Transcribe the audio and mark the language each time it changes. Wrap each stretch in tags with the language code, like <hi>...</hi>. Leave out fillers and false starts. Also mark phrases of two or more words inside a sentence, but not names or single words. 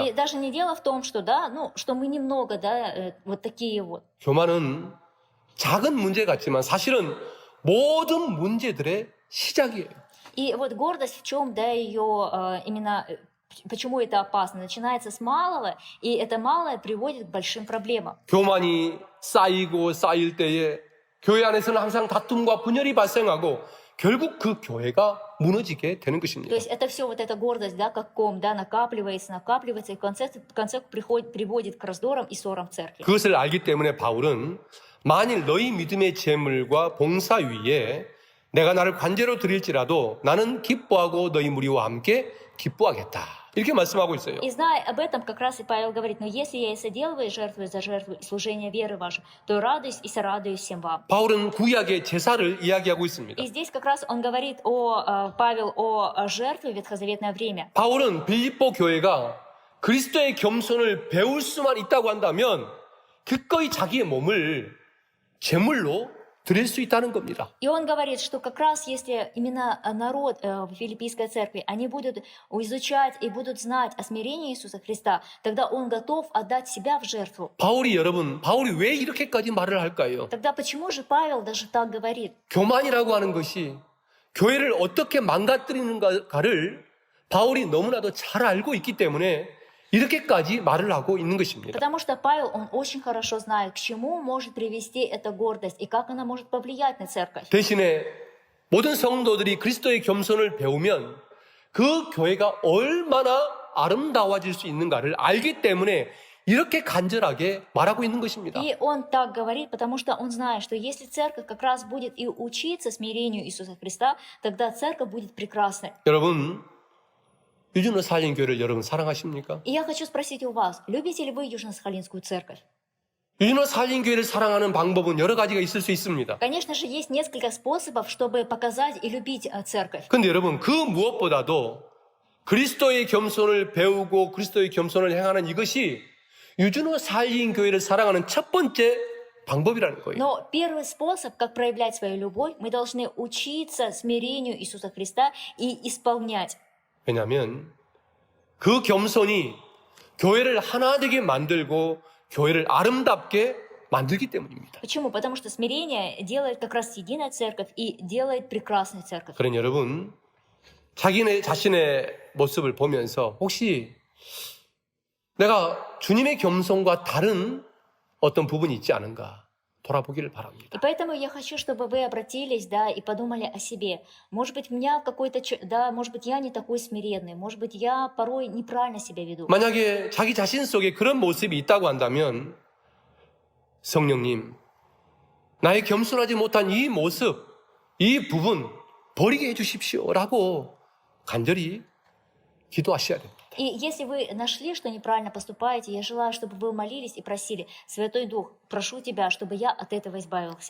<ru>И даже не дело в том, что, да, ну, что мы немного, да, вот такие вот.</ru> <ko>교만은 작은 문제 같지만 사실은 모든 문제들의 시작이에요.</ko> <ru>И вот гордость в чем, да, ее именно почему это опасно? Начинается с малого, и это малое приводит к большим проблемам.</ru> <ko>교만이 쌓이고 쌓일 때에 교회 안에서는 항상 다툼과 분열이 발생하고 결국 그 교회가 무너지게 되는</ko> <ru>То</ru> <ko>것입니다.</ko> <ru>есть это все вот эта гордость, да, как ком, да, накапливается, накапливается, и в конце приводит к раздорам и ссорам в церкви.</ru> <ko>그것을 알기 때문에 바울은 만일 너희 믿음의 재물과 봉사 위에 내가 나를 관제로 드릴지라도 나는 기뻐하고 너희 무리와 함께 기뻐하겠다. 이렇게 말씀하고 있어요.</ko> <ru>И зная об этом, как раз и Павел говорит, но если я и соделываю жертву за жертву и служение веры вашей, то радуюсь и сорадуюсь всем вам.</ru> <ko>바울은 구약의 제사를 이야기하고 있습니다.</ko> <ru>И здесь как раз он говорит, Павел, о жертве в ветхозаветное время.</ru> <ko>바울은 빌립보 교회가 그리스도의 겸손을 배울 수만 있다고 한다면 기꺼이 자기의 몸을 제물로 드릴 수 있다는 겁니다.</ko> <ru>И он говорит, что как раз если именно народ в Филиппийской церкви, они будут изучать и будут знать о смирении Иисуса Христа, тогда он готов отдать себя в жертву.</ru> <ko>바울이 왜 이렇게까지 말을 할까요?</ko> <ru>Тогда почему же Павел даже так говорит?</ru> <ko>교만이라고 하는 것이 교회를 어떻게 망가뜨리는가를 바울이 너무나도 잘 알고 있기 때문에 이렇게까지 말을 하고 있는 것입니다.</ko> <ru>Потому что Павел, он очень хорошо знает, к чему может привести эта гордость и как она может повлиять на церковь.</ru> <ko>대신에 모든 성도들이 그리스도의 겸손을 배우면 그 교회가 얼마나 아름다워질 수 있는가를 알기 때문에 이렇게 간절하게 말하고 있는 것입니다.</ko> <ru>И он так говорит, потому что он знает, что если церковь как раз будет и учиться смирению Иисуса Христа, тогда церковь будет прекрасной.</ru> <ko>여러분, 유준호 살림교회를 여러분 사랑하십니까?</ko> <ru>И я хочу спросить у вас, любите ли вы Южно-Сахалинскую церковь?</ru> <ko>유준호 살림교회를 사랑하는 방법은 여러 가지가 있을 수 있습니다.</ko> <ru>Конечно же, есть несколько способов, чтобы показать и любить церковь.</ru> <ko>근데 여러분, 그 무엇보다도 그리스도의 겸손을 배우고 그리스도의 겸손을 행하는 이것이 유준호 살림교회를 사랑하는 첫 번째 방법이라는 거예요.</ko> <ru>Но первый способ, как проявлять свою любовь, мы должны учиться смирению Иисуса Христа и исполнять.</ru> <ko>왜냐하면 그 겸손이 교회를 하나 되게 만들고 교회를 아름답게 만들기 때문입니다.</ko> <ru>Почему? Потому что смирение делает как раз единая церковь и делает прекрасную церковь.</ru> <ko>그러니 여러분, 자신의 모습을 보면서 혹시 내가 주님의 겸손과 다른 어떤 부분이 있지 않은가 돌아보기를 바랍니다.</ko> <ru>И поэтому я хочу, чтобы вы обратились, да, и подумали о себе. Может быть, у меня какой-то, да, может быть, я не такой смиренный, может быть, я порой неправильно себя веду.</ru> <ko>만약에 자기 자신 속에 그런 모습이 있다고 한다면 성령님, 나의 겸손하지 못한 이 모습, 이 부분 버리게 해주십시오라고 간절히 기도하셔야 됩니다.</ko> <ru>И если вы нашли, что неправильно поступаете, я желаю, чтобы вы молились и просили, Святой Дух, прошу Тебя, чтобы я от этого избавился.</ru>